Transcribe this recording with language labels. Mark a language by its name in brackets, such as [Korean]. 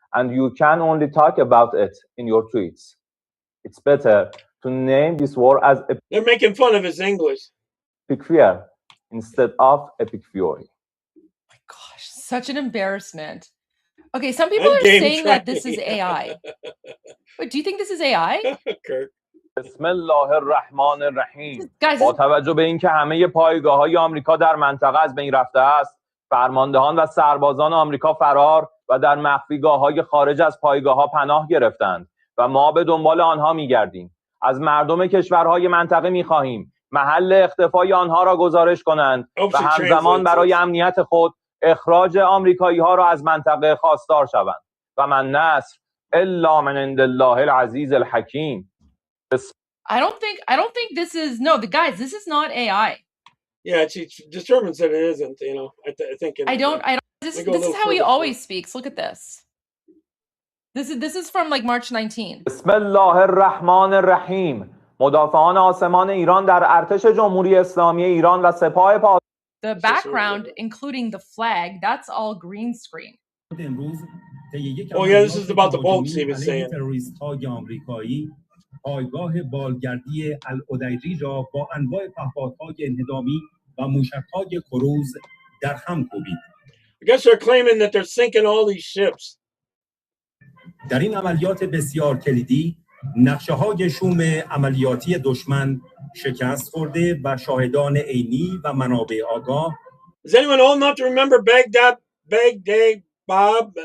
[English] and you can only talk about it in your tweets. It's better to name this war as they're making fun of his English. Epic fear instead of epic fury. Oh my gosh, such an embarrassment. Okay, some people are saying that this is AI. Wait, do you think this is AI? Kirk. [Arabic] بسم الله الرحمن الرحیم. [Persian] با توجه به اینکه همه پایگاه‌های آمریکا در منطقه از بین رفته است، فرماندهان و سربازان آمریکا فرار و در مخفیگاه‌های خارج از پایگاه‌ها پناه گرفتند و ما به دنبال آنها می‌گردیم. از مردم کشورهای منطقه می‌خواهیم محل اختفای آنها را گزارش کنند و همزمان برای امنیت خود اخراج آمریکایی‌ها را از منطقه خواستار شوند. [Arabic] و من نصر الا من عند الله العزیز الحکیم. [English] I don't think this is this is not AI. Yeah, she determines that it isn't, you know. I think this is how he always speaks. Look at this. This is from like March 19. [Arabic] بسم الله الرحمن الرحیم. [Persian] مدافعان آسمان ایران در ارتش جمهوری اسلامی ایران و سپاه [English] The background including the flag, that's all green screen. Oh yeah, this is about the boats he was saying. [Persian] پایگاه بالگردی العدیری را با انواع پهپادهای انهدامی و موشک‌های کروز در هم کوبید. [English] I guess they're claiming that they're sinking all these ships. [Persian] در این عملیات بسیار کلیدی، نقشه‌های شوم عملیاتی دشمن شکست خورده و شاهدان عینی و منابع آگاه. [English] Is anyone old enough to remember Baghdad Bob?